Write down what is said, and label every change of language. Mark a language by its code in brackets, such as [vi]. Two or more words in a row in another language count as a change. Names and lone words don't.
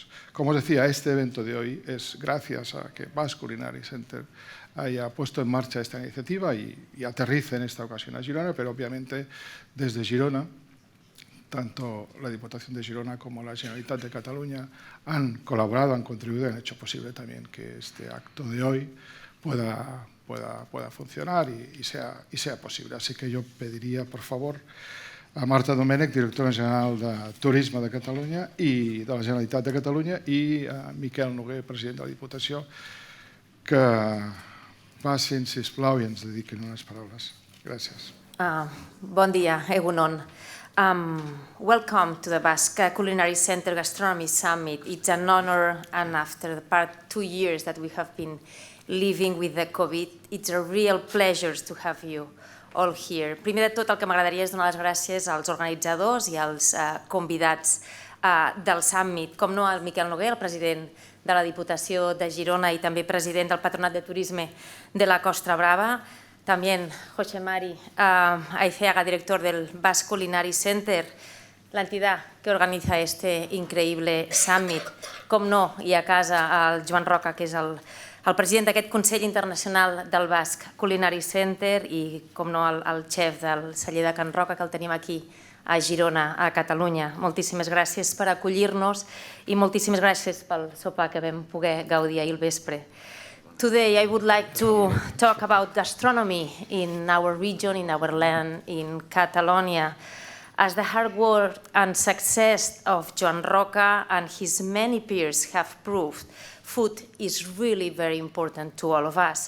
[es] Como os decía, este evento de hoy es gracias a que Basque Culinary Center haya puesto en marcha esta iniciativa y aterrice en esta ocasión a Girona, pero obviamente desde Girona, tanto la Diputación de Girona como la Generalitat de Cataluña han colaborado, han contribuido y han hecho posible también que este acto de hoy pueda funcionar y sea posible. Así que yo pediría, por favor, [ca] a Marta Domènech, directora general de Turisme de Catalunya i de la Generalitat de Catalunya, i a Miquel Noguer, president de la Diputació, que passin, sisplau, i ens dediquin unes paraules. Gràcies. Bon dia, Egunon. [en] Welcome to the Basque Culinary Center Gastronomy Summit. It's an honor, and after the past 2 years that we have been living with the COVID, it's a real pleasure to have you all here. [ca] Primer de tot, el que m'agradaria és donar les gràcies als organitzadors i als convidats del Summit, com no al Miquel Noguer, el president de la Diputació de Girona i també president del Patronat de Turisme de la Costa Brava, [es] también José Mari Aiceaga, director del Basque Culinary Center, la entidad que organiza este [ca] increïble Summit, com no, i a casa el Joan Roca, que és el president d'aquest Consell Internacional del Basque Culinary Center i, com no, el xef del celler de Can Roca, que el tenim aquí a Girona, a Catalunya. Moltíssimes gràcies per acollir-nos i moltíssimes gràcies pel sopar que vam poder gaudir ahir al vespre. [en] Today I would like to talk about gastronomy in our region, in our land, in Catalonia. As the hard work and success of Joan Roca and his many peers have proved, food is really very important to all of us.